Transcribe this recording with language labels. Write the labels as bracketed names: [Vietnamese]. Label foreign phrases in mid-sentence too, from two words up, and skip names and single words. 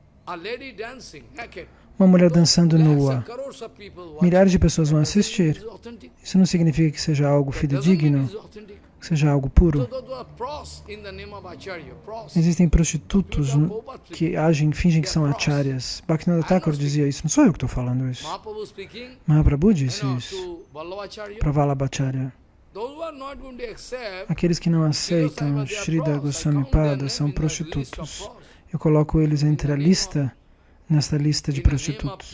[Portuguese] Uma mulher dançando nua. Milhares de pessoas vão assistir. Isso não significa que seja algo fidedigno, que seja algo puro. Existem prostitutos que fingem que são acharyas. Bhaktivinoda Thakur dizia isso. Não sou eu que estou falando isso. Mahaprabhu disse isso para Vallabhacharya. Aqueles que não aceitam Shrida Goswami Pada são prostitutos. Eu coloco eles nesta lista de prostitutos.